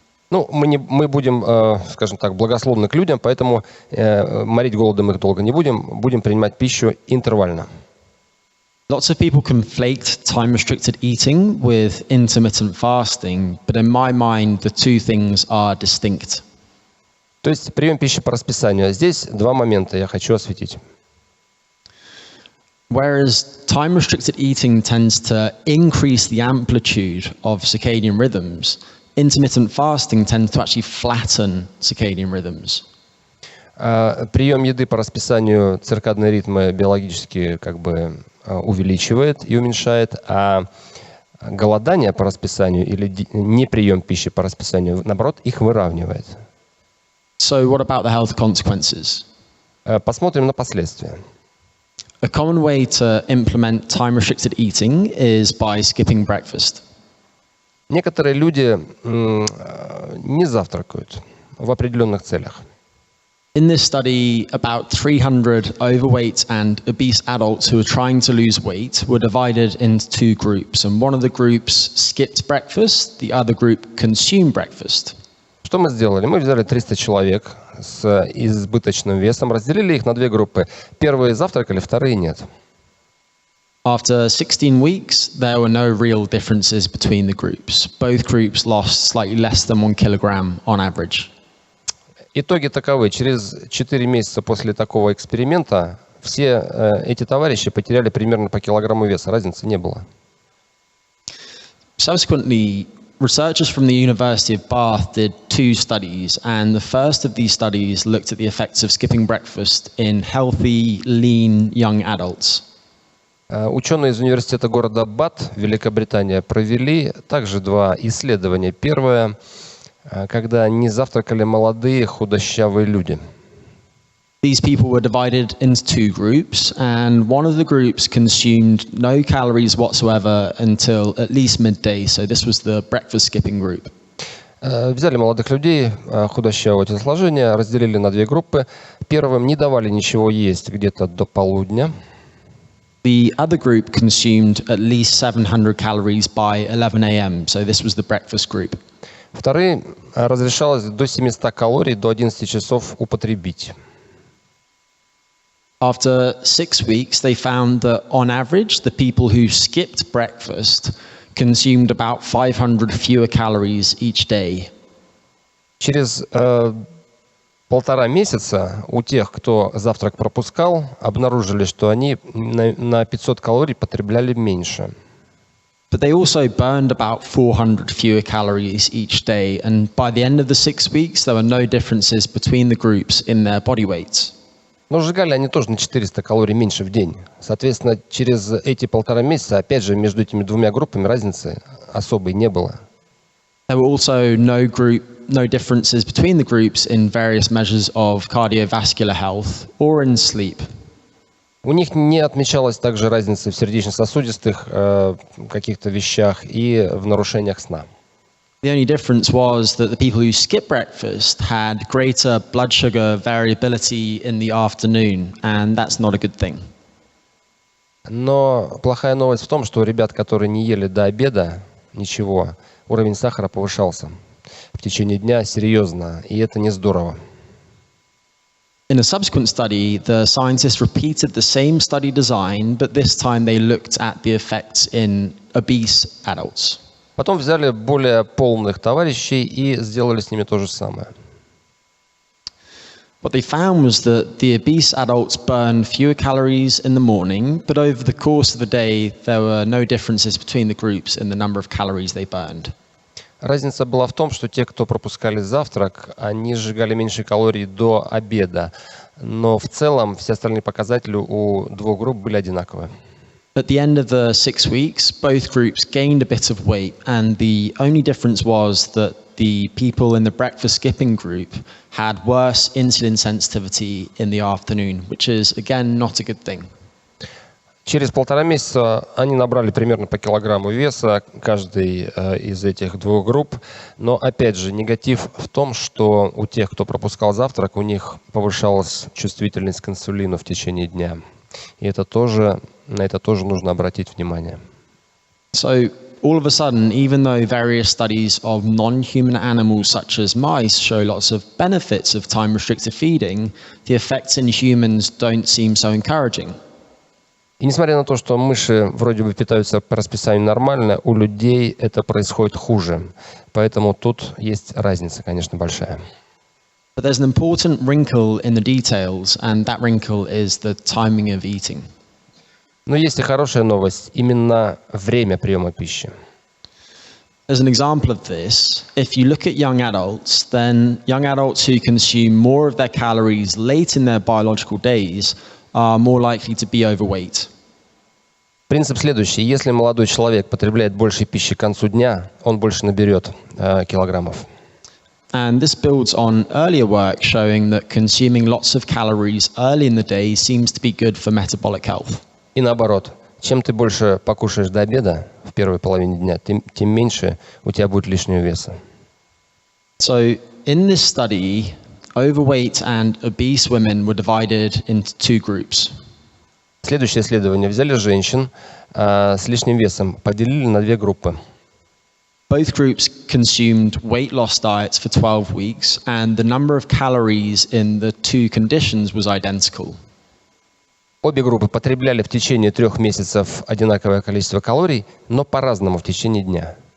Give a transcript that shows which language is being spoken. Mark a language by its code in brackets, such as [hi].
[ru] Ну, мы будем, скажем так, благословны к людям, поэтому морить голодом их долго не будем принимать пищу интервально. [en] Lots of people conflate time-restricted eating with intermittent fasting, but in my mind, the two things are distinct. [ru] То есть прием пищи по расписанию. Здесь два момента я хочу осветить. [en] Whereas time-restricted eating tends to increase the amplitude of circadian rhythms, intermittent fasting tends to actually flatten circadian rhythms. [ru] Прием еды по расписанию циркадные ритмы биологически увеличивает и уменьшает, а голодание по расписанию или неприем пищи по расписанию, наоборот, их выравнивает. [en] So what about the health consequences? [ru] Посмотрим на последствия. [en] A common way to implement time-restricted eating is by skipping breakfast. [ru] Некоторые люди не завтракают в определенных целях. [en] In this study, about 300 overweight and obese adults who were trying to lose weight were divided into two groups, and one of the groups skipped breakfast, the other group consumed breakfast. [ru] Что мы сделали? Мы взяли 300 человек с избыточным весом, разделили их на две группы. Первые завтракали, вторые нет. [en] After 16 weeks, there were no real differences between the groups. Both groups lost slightly less than 1 kilogram on average. [ru] Итоги таковы. Через 4 месяца после такого эксперимента все эти товарищи потеряли примерно по килограмму веса. Разницы не было. [en] Subsequently, researchers from the University of Bath did 2 studies, and the first of these studies looked at the effects of skipping breakfast in healthy, lean young adults. [ru] Ученые из университета города Бат, Великобритания, провели также 2 исследования. Первое, когда не завтракали молодые худощавые люди. [en] These people were divided into 2 groups, and one of the groups consumed no calories whatsoever until at least midday, so this was the breakfast skipping group. [ru] Взяли молодых людей худощавого телосложения, разделили на 2 группы. Первым не давали ничего есть где-то до полудня. [en] The other group consumed at least 700 calories by 11 a.m., so this was the breakfast group. [ru] Вторые разрешалось до 700 калорий до 11 часов употребить. [en] After 6 weeks, they found that on average, the people who skipped breakfast consumed about 500 fewer calories each day. [ru] Через 1,5 месяца у тех, кто завтрак пропускал, обнаружили, что они на 500 калорий потребляли меньше. [en] But they also burned about 400 fewer calories each day, and by the end of the 6 weeks, there were no differences between the groups in their body weights. [ru] Но сжигали они тоже на 400 калорий меньше в день. Соответственно, через эти 1,5 месяца, опять же, между этими двумя группами разницы особой не было. [en] There were also no differences between the groups in various measures of cardiovascular health or in sleep. [ru] У них не отмечалась также разница в сердечно-сосудистых каких-то вещах и в нарушениях сна. [en] The only difference was that the people who skipped breakfast had greater blood sugar variability in the afternoon, and that's not a good thing. [ru] Но плохая новость в том, что у ребят, которые не ели до обеда ничего, уровень сахара повышался в течение дня серьезно, и это не здорово. [en] In a subsequent study, the scientists repeated the same study design, but this time they looked at the effects in obese adults. [ru] Потом взяли более полных товарищей и сделали с ними то же самое. [en] What they found was that the obese adults burned fewer calories in the morning, but over the course of the day, there were no differences between the groups in the number of calories they burned. [ru] Разница была в том, что те, кто пропускали завтрак, они сжигали меньше калорий до обеда, но в целом все остальные показатели у двух групп были одинаковые. [en] At the end of the 6 weeks, both groups gained a bit of weight, and the only difference was that the people in the breakfast skipping group had worse insulin sensitivity in the afternoon, which is, again, not a good thing. [ru] Через 1,5 месяца они набрали примерно по килограмму веса, каждый из этих двух групп. Но, опять же, негатив в том, что у тех, кто пропускал завтрак, у них повышалась чувствительность к инсулину в течение дня. И на это тоже нужно обратить внимание. [en] So, all of a sudden, even though various studies of non-human animals such as mice show lots of benefits of time-restricted feeding, the effects in humans don't seem so encouraging. [ru] И несмотря на то, что мыши вроде бы питаются по расписанию нормально, у людей это происходит хуже. Поэтому тут есть разница, конечно, большая. [en] But there's an important wrinkle in the details, and that wrinkle is the timing of eating. [ru] Но есть и хорошая новость, именно время приема пищи. [en] As an example of this, if you look at young adults, then young adults who consume more of their calories late in their biological days are more likely to be overweight. [ru] Принцип следующий. Если молодой человек потребляет больше пищи к концу дня, он больше наберет килограммов. [en] And this builds on earlier work showing that consuming lots of calories early in the day seems to be good for metabolic health. [ru] И наоборот, чем ты больше покушаешь до обеда в первой половине дня, тем меньше у тебя будет лишнего веса. [en] So in this study, overweight and obese women were divided into two groups. [ru] Следующее исследование. Взяли женщин с лишним весом, поделили на две группы. [en] Both groups consumed weight loss diets for 12 weeks, and the number of calories in the two conditions was identical. [ru] Обе группы потребляли в течение 3 месяцев одинаковое количество калорий, но по-разному в течение дня.